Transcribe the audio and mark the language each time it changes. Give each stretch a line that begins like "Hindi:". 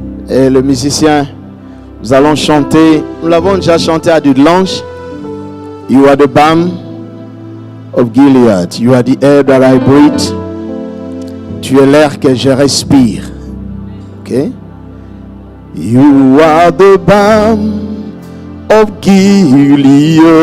French: Et le musicien, nous allons chanter, nous l'avons déjà chanté à Dudelange.
English: You are the balm of Gilead. You are the air that I breathe.
French: Tu es l'air que je respire. Ok?
English: You are the balm of Gilead.